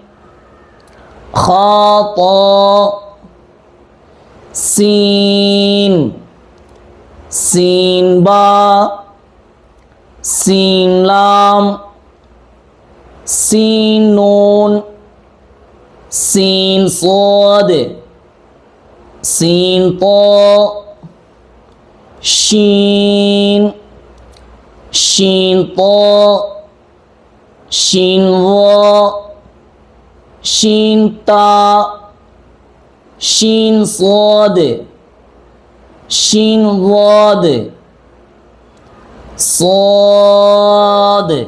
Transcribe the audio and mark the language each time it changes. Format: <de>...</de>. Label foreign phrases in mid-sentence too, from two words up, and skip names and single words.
<ar>خاطا سين سين با سين لام سين نون سين صاد سين طا شين شين طا شين ظا شين تا شين صاد شين ضاد صاد</ar>